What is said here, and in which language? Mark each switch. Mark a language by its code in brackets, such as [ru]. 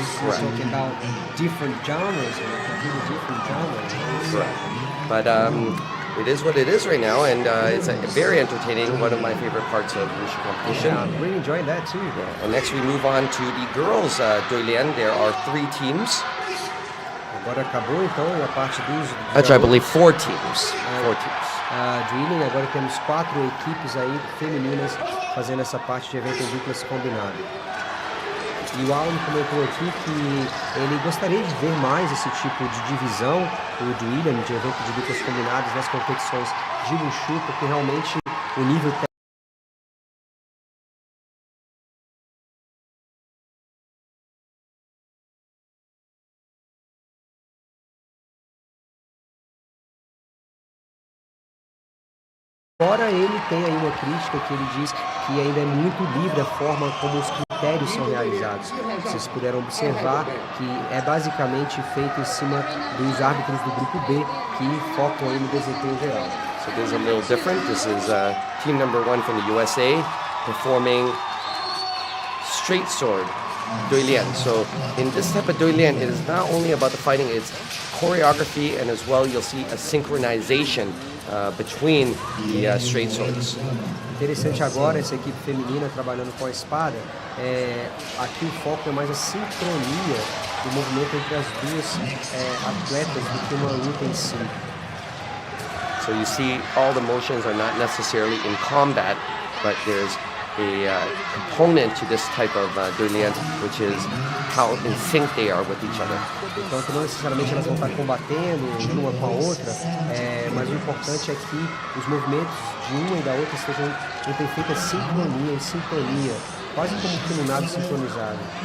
[en] We're talking about different genres, completely different genres. Correct. But it is what it is right now, and it's very entertaining. One of my favorite parts of Wushu competition. Yeah, I'm really enjoying that too. Yeah. And next we move on to the girls' Duilian. There are 3 teams. [pt] Agora acabou então a parte dos... [en] Actually, I believe 4 teams. 4 teams. [pt] Duilian, agora temos 4 equipes aí femininas fazendo essa parte de evento em duplas combinado. E o Alan comentou aqui que ele gostaria de ver mais esse tipo de divisão, o Duilian, de evento de duplas combinadas nas competições de Wushu, porque realmente o nível técnico Fora ele tem aí uma crítica que ele diz que ainda é muito livre a forma como os critérios são realizados. Vocês puderam observar que é basicamente feito em cima dos árbitros do grupo B que focam aí no desempenho geral. [en] So this is a little different. This is team number 1 from the USA performing straight sword Duilian. So in this type of Duilian, it is not only about the fighting, it's choreography, and as well you'll see a synchronization between the straight swords. [pt] Interessante agora essa equipe feminina trabalhando com a espada. Aqui o foco é mais a sincronia do movimento entre as duas atletas do que uma luta em si. [en] So you see all the motions are not necessarily in combat, but there's a component to this type of Duilian, which is how in sync they are with each other. [pt] Então, não necessariamente elas vão estar combatendo uma com a outra, mas o importante é que os movimentos de uma e da outra estejam em perfeita sincronia, em sintonia, quase como que no nado sincronizado.